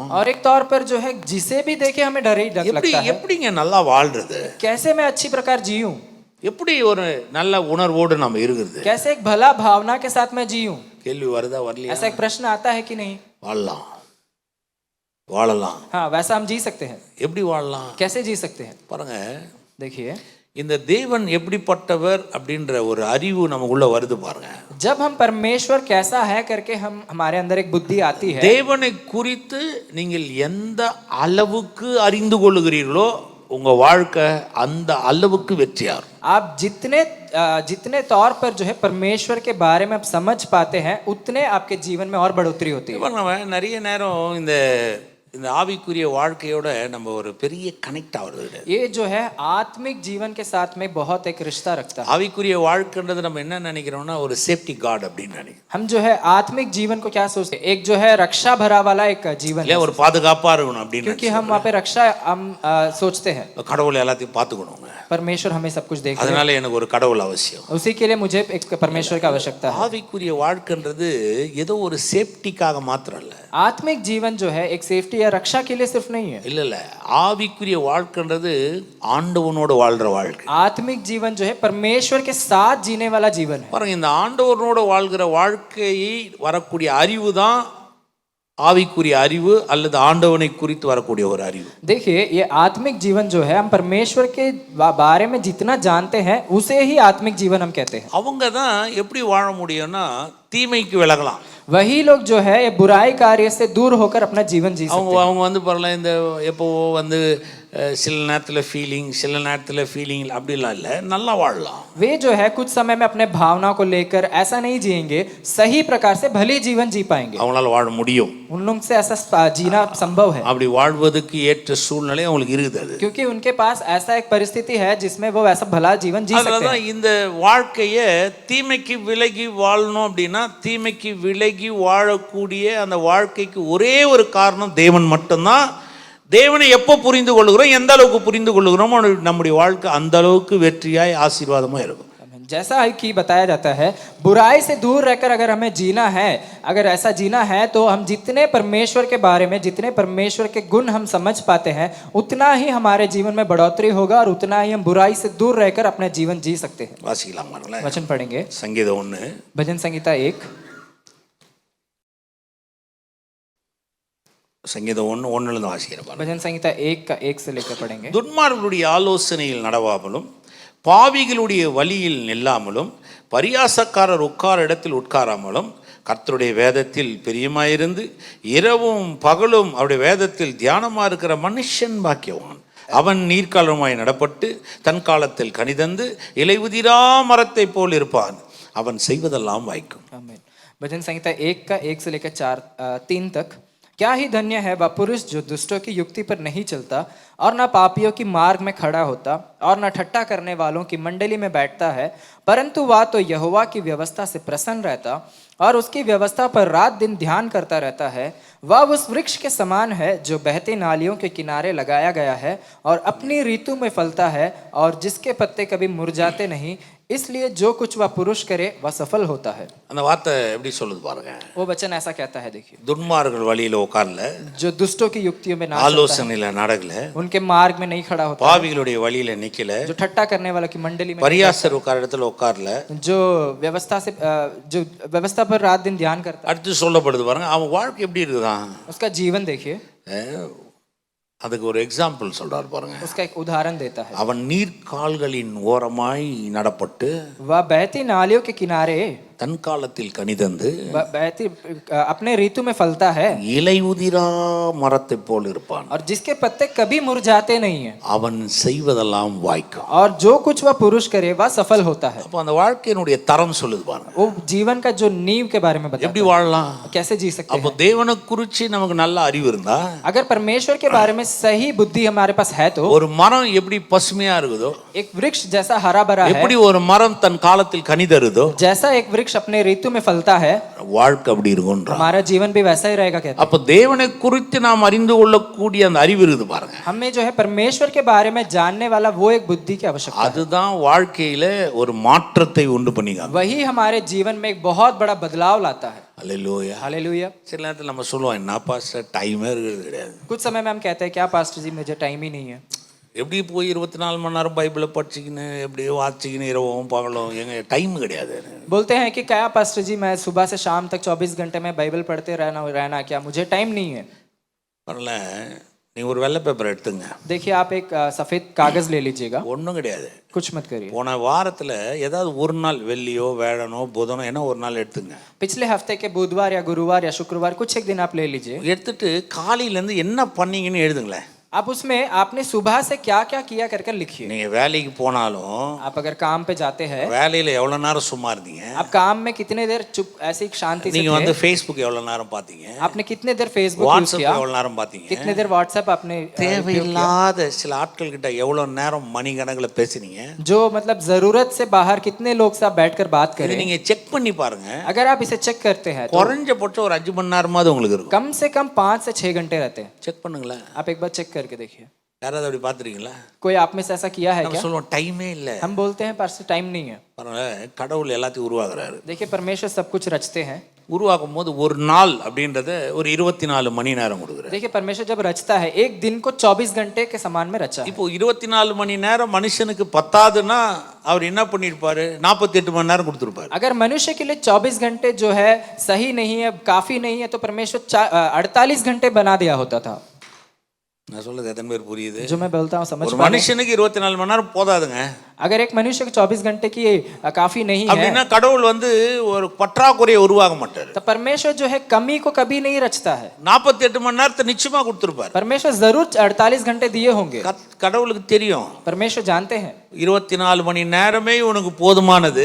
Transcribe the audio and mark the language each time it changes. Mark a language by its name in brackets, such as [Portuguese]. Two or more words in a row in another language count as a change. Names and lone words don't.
[Hindi] और एक तौर पर जो है जिसे भी देखे हमें डर ही लगता है। [Tamil] எப்படிங்க நல்லா வாழ்றது, [Hindi] कैसे मैं अच्छी प्रकार जीऊं, [Tamil] எப்படி ஒரு நல்ல உணர்வோடு நம்ம இருக்குது, [Hindi] कैसे एक भला भावना के साथ मैं जीऊं, [Tamil] கேள்வி வருதா வரலையா. [Hindi] ऐसा एक प्रश्न आता है कि नहीं? [Tamil] வாழலாம். [Hindi] हाँ, वैसा हम जी सकते हैं। [Tamil] எப்படி வாழலாம் [Hindi] कैसे जी सकते हैं? [Tamil] பாருங்க. [Hindi] देखिए [Tamil] இந்த தேவன் எப்படிப்பட்டவர் அப்படின்ற ஒரு அறிவு நமக்குள்ள வருது பாருங்க. [Hindi] जब हम परमेश्वर कैसा है करके हम हमारे अंदर एक बुद्धि आती है, [Tamil] தேவனை குறித்து நீங்கள் எந்த அளவுக்கு அறிந்து கொள்ளுகிறீர்களோ உங்க வாழ்க்கை அந்த அளவுக்கு வெற்றியார். [Hindi] आप जितने तौर पर जो है परमेश्वर के बारे में आप समझ पाते हैं, उतने आपके जीवन में और बढ़ोतरी होती है। [Tamil] நம்ம நிறைய நேரம் இந்த ஆவிக்குரிய வாழ்க்கையோட நம்ம ஒரு பெரிய கனெக்ட் ஆகுறது. [Hindi] ये जो है आत्मिक जीवन के साथ में बहुत एक रिश्ता रखता है। [Tamil] ஆவிக்குரிய வாழ்க்கைன்றது நம்ம என்ன நினைக்கிறோம்னா ஒரு [English] safety guard [Tamil] அப்படின்னு நினைக்கிறோம். [Hindi] हम जो है आत्मिक जीवन को क्या सोचते हैं, एक जो है रक्षा भरा वाला एक जीवन है, [Tamil] ஒரு பாதுகாப்பா இருக்கணும் அப்படின்னு. [Hindi] क्योंकि हम वहाँ पे रक्षा हम सोचते हैं, [Tamil] கடவுள் எல்லாத்தையும் பார்த்துக்கணுங்க, [Hindi] परमेश्वर हमें सब कुछ देख रहे हैं, [Tamil] அதனால எனக்கு ஒரு கடவுள் அவசியம். [Hindi] उसी के लिए मुझे एक परमेश्वर की आवश्यकता है। [Tamil] ஆவிக்குரிய வாழ்க்கைன்றது ஏதோ ஒரு சேஃப்டிக்காக மாத்திரம் இல்ல. [Hindi] आत्मिक जीवन जो है एक सेफ्टी या रक्षा के लिए सिर्फ नहीं है। [Tamil] இல்ல ஆவிக்குரிய வாழ்க்கைன்றது ஆண்டவனோட வாழ்ற வாழ்க்கை. [Hindi] आत्मिक जीवन जो है परमेश्वर के साथ जीने वाला जीवन है। [Tamil] பாருங்க, இந்த ஆண்டவனோட வாழ்கிற வாழ்க்கையை வரக்கூடிய அறிவு தான் ஆவிக்குரிய அறிவு அல்லது ஆண்டவனை குறித்து வரக்கூடிய ஒரு அறிவு. [Hindi] देखिए ये आत्मिक जीवन जो है, हम परमेश्वर के बारे में जितना जानते हैं उसे ही आत्मिक जीवन हम कहते हैं। [Tamil] அவங்க தான் எப்படி வாழ முடியும்னா தீமைக்கு விலகலாம். [Hindi] वही लोग जो है ये बुराई कार्य से दूर होकर अपना जीवन जी सकते हैं। [Tamil] அவங்க பாருங்க, இந்த எப்போ சில நேரத்தில் ஃபீலிங் சில நேரத்தில் ஃபீலிங் அப்படிலாம் இல்லை, நல்லா வாழலாம். [Hindi] वे जो है कुछ समय में अपने भावना को लेकर ऐसा नहीं जिएंगे, सही प्रकार से भली जीवन जी पाएंगे, [Tamil] அவங்களால வாழ முடியும். [Hindi] उन लोग से ऐसा जीना संभव है, [Tamil] அப்படி வாழ்வதற்கு ஏற்ற சூழ்நிலை அவங்களுக்கு இருக்குது. [Hindi] क्योंकि उनके पास ऐसा एक परिस्थिति है जिसमें वो ऐसा भला जीवन जी सकते हैं। [Tamil] இந்த வாழ்க்கையை தீமைக்கு விலகி வாழணும் அப்படின்னா தீமைக்கு விலகி வாழக்கூடிய அந்த வாழ்க்கைக்கு ஒரே ஒரு காரணம் தேவன் மட்டும்தான். தேவனை எப்போ புரிந்து கொள்ளுகிறோம், எந்த அளவுக்கு புரிந்து கொள்ளுகிறோம், நம்முடைய வாழ்க்கை அந்த அளவுக்கு வெற்றியாய் ஆசீர்வாதமா இருக்கும். [Hindi] जैसा कि बताया जाता है, बुराई से दूर रहकर अगर हमें जीना है, अगर ऐसा जीना है तो हम जितने परमेश्वर के बारे में, जितने परमेश्वर के गुण हम समझ पाते हैं, उतना ही हमारे जीवन में बढ़ोतरी होगा और उतना ही हम बुराई से दूर रहकर अपना जीवन जी सकते हैं। [Tamil] வாசிக்கலாம் பாருங்களேன். [Hindi] वचन पढ़ेंगे, [Tamil] சங்கீதம் 1 [Hindi] भजन संहिता 1 [Tamil] சங்கீதம் 1:1 வாசிக்கிறேன். [Hindi] भजन संहिता 1 का 1 से लेकर पढ़ेंगे। [Tamil] துன்மார்களுடைய ஆலோசனையில் நடவாமலும் பாவிகளுடைய வழியில் நில்லாமலும் பரியாசக்காரர் உட்கார இடத்தில் உட்காராமலும் கர்த்தருடைய வேதத்தில் பிரியமாயிருந்து இரவும் பகலும் அவருடைய வேதத்தில் தியானமா இருக்கிற மனுஷன் பாக்கியவான். அவன் நீர்க்காலமாய் நடப்பட்டு தன் காலத்தில் கனிதந்து இலையுதிரா மரத்தை போல் இருப்பான். அவன் செய்வதெல்லாம் வாய்க்கும். [Hindi] आमीन। भजन संहिता 1 का 1 से लेकर 3 तक। क्या ही धन्य है वह पुरुष जो दुष्टों की युक्ति पर नहीं चलता और न पापियों की मार्ग में खड़ा होता और न ठट्ठा करने वालों की मंडली में बैठता है, परंतु वह तो यहोवा की व्यवस्था से प्रसन्न रहता और उसकी व्यवस्था पर रात दिन ध्यान करता रहता है। वह उस वृक्ष के समान है जो बहती नालियों के किनारे लगाया गया है और अपनी ऋतु में फलता है और जिसके पत्ते कभी मुरझाते नहीं, इसलिए जो कुछ वह पुरुष करे वह सफल होता है। [Tamil] அந்த வார்த்தை எப்படி சொல்லுது பாருங்க. [Hindi] वो वचन ऐसा कहता है, देखिए, [Tamil] துன்மார்கள் வழியில உட்கார்ல, [Hindi] जो दुष्टों की युक्तियों में ना [Tamil] ஆலோசனையில நடக்கல, [Hindi] उनके उनके मार्ग में नहीं खड़ा होता, [Tamil] பாவிகளுடைய வழியில நிக்கல, [Hindi] जो ठट्टा करने वालों की मंडली में, [Tamil] பரியாசர் உட்கார இடத்துல உட்கார்ல. [Hindi] जो जो व्यवस्था पर रात दिन ध्यान करता है, [Tamil] அடுத்து சொல்லப்படுது பாருங்க, அவன் வாழ்க்கை எப்படி இருக்குதான். [Hindi] उसका जीवन देखिए, [Tamil] அதுக்கு ஒரு எக்ஸாம்பிள் சொல்றாரு பாருங்க. [Hindi] उसका एक उदाहरण देता है। [Tamil] அவன் நீர்க்கால்களின் ஓரமாய் நடப்பட்டு [Hindi] वह बहती नालियों के किनारे [Tamil] தன் காலத்தில் கனிதந்து [Hindi] बहती अपने ऋतु में फलता है, [Tamil] இலை உதிரா மரத்தை போல் இருப்பான். [Hindi] और जिसके पत्ते कभी मुरझाते नहीं है, [Tamil] அவன் செய்வதெல்லாம் வாய்க்கும். [Hindi] और जो कुछ वह पुरुष करे वह सफल होता है। [Tamil] அப்ப அந்த வாழ்க்கையினுடைய தரம் சொல்லுது பாருங்க, [Hindi] वो जीवन का जो नींव के बारे में बताता [Tamil] எப்படி [Hindi] है, [Tamil] வாழலாம். [Hindi] कैसे जी सकते [Tamil] அப்ப [Hindi] हैं। [Tamil] தேவனை குறிச்சு நமக்கு நல்ல அறிவு இருந்தா, [Hindi] अगर परमेश्वर के बारे में सही बुद्धि हमारे पास है तो [Tamil] ஒரு மரம் எப்படி பசுமையா இருக்குதோ, [Hindi] एक वृक्ष जैसा हरा भरा है, [Tamil] எப்படி ஒரு மரம் தன் காலத்தில் கனி தருதோ, [Hindi] जैसा एक वृक्ष अपने ऋतु में फलता है, [Tamil] வாழ்க்கை அப்படி இருக்கும்ன்றா. [Hindi] हमारा जीवन भी वैसा ही रहेगा कहते हैं। [Tamil] அப்ப தேவனை குறித்து நாம் அறிந்து கொள்ளக்கூடிய அந்த அறிவு இருக்குது பாருங்க, [Hindi] हमें जो है परमेश्वर के बारे में जानने वाला वो एक बुद्धि की आवश्यकता है। [Tamil] அதுதான் வாழ்க்கையில ஒரு மாற்றத்தை உண்டு பண்ணிக்காங்க. [Hindi] वही हमारे जीवन में एक बहुत बड़ा बदलाव लाता है। [Tamil] அல்லேலூயா. [Hindi] हालेलुया। [Tamil] சில நேரத்தில் நம்ம சொல்லுவோம், என்ன பாஸ்டர் டைமே இருக்கிறது கிடையாது. [Hindi] कुछ समय में हम कहते हैं क्या पास्टर जी मुझे टाइम ही नहीं है। [Tamil] எப்படி போய் 24 மணி நேரம் பைபிளை படிச்சுக்கின்னு எப்படியோ வாசிச்சுக்கின்னு இரவும் பகலும், எங்க டைம் கிடையாது. [Hindi] बोलते हैं कि क्या पास्टर जी मैं सुबह से शाम तक 24 घंटे में बाइबल पढ़ते रहना क्या, मुझे टाइम नहीं है। [Tamil] வரல, நீங்க ஒரு வெள்ளை பேப்பர் எடுத்துங்க. [Hindi] देखिए आप एक सफेद कागज ले लीजिएगा, [Tamil] ஒன்றும் கிடையாது. [Hindi] कुछ मत करिए। [Tamil] போன வாரத்தில் ஏதாவது ஒரு நாள் வெள்ளியோ வேழனோ புதனோ என்ன ஒரு நாள் எடுத்துங்க. [Hindi] पिछले हफ्ते के बुधवार या गुरुवार या शुक्रवार कुछ एक दिन आप ले लीजिए। [Tamil] எடுத்துட்டு காலையிலேருந்து என்ன பண்ணீங்கன்னு எழுதுங்களேன். [Hindi] आप उसमें आपने सुबह से क्या क्या किया कर लिखिए। [Tamil] நீங்க வேலைக்கு போனாலும் [Hindi] आप अगर काम पे जाते हैं, [Tamil] வேலையில எவ்வளவு நேரம் சும்மா இருந்தீங்க, [Hindi] आप काम में कितने देर चुप ऐसी शांति से [Tamil] நீங்க வந்து [Hindi] थे, [Tamil] ஃபேஸ்புக் எவ்வளவு நேரம் பாத்தீங்க, [Hindi] आपने कितने देर फेसबुक यूज [Tamil] வாட்ஸ்அப் [Hindi] किया, [Tamil] எவ்வளவு நேரம் பாத்தீங்க, [Hindi] कितने देर व्हाट्सएप आपने [Tamil] தேவையில்லாத சில ஆட்கள் கிட்ட எவ்வளவு நேரம் மணிக்கணக்கில் பேசுனீங்க, [Hindi] जो मतलब जरूरत से बाहर कितने लोग से आप बैठकर बात [Tamil] இது [Hindi] करें। [Tamil] நீங்க செக் பண்ணி பாருங்க. [Hindi] अगर आप इसे चेक करते हैं तो [Tamil] குறைஞ்சபட்சம் ஒரு 5 மணி நேரமாவது உங்களுக்கு இருக்கும். [Hindi] कम से कम 5 से 6 घंटे रहते हैं। [Tamil] செக் பண்ணுங்களேன். [Hindi] आप एक बार चेक करके देखिए। [Tamil] யாராவது அப்படி பார்த்துருக்கீங்களா? [Hindi] कोई आप में से ऐसा किया है [Tamil] நம்ம [Hindi] क्या? [Tamil] சொல்லுவோம் டைமே இல்லை. [Hindi] हम बोलते हैं पर टाइम नहीं है। [Tamil] பாருங்களேன், கடவுள் எல்லாத்தையும் உருவாக்குறாரு. [Hindi] देखिए परमेश्वर सब कुछ रचते हैं। [Tamil] உருவாக்கும் போது ஒரு நாள் அப்படின்றத ஒரு 24 மணி நேரம் கொடுக்குறாரு. [Hindi] देखिए परमेश्वर जब रचता है एक दिन को 24 घंटे के समान में रचा है। [Tamil] இப்போ 24 மணி நேரம் மனுஷனுக்கு பத்தாதுன்னா அவர் என்ன பண்ணிருப்பாரு? 48 மணி நேரம் கொடுத்துருப்பாரு. [Hindi] अगर मनुष्य के लिए 24 घंटे जो है सही नहीं है, काफी नहीं है, तो परमेश्वर 48 घंटे बना दिया होता था। [Tamil] நான் சொல்றது எத்தனை பேர் புரியுது? [Hindi] जो मैं बोलता हूँ समझ [Tamil] ஒரு [Hindi] पा रहे हैं? [Tamil] மனுஷனுக்கு 24 மணி நேரம் போதாதுங்க. [Hindi] अगर एक मनुष्य को 24 घंटे की काफी नहीं है, [Tamil] அப்படின்னா கடவுள் வந்து ஒரு பற்றாக்குறையை உருவாக்க மாட்டாரு. [Hindi] तो परमेश्वर जो है कमी को कभी नहीं रचता है। [Tamil] 48 மணி நேரத்தை நிச்சயமா கொடுத்துருப்பாரு. [Hindi] परमेश्वर जरूर 48 घंटे दिए होंगे। [Tamil] கடவுளுக்கு தெரியும், [Hindi] परमेश्वर जानते हैं [Tamil] 24 மணி நேரமே உனக்கு போதுமானது.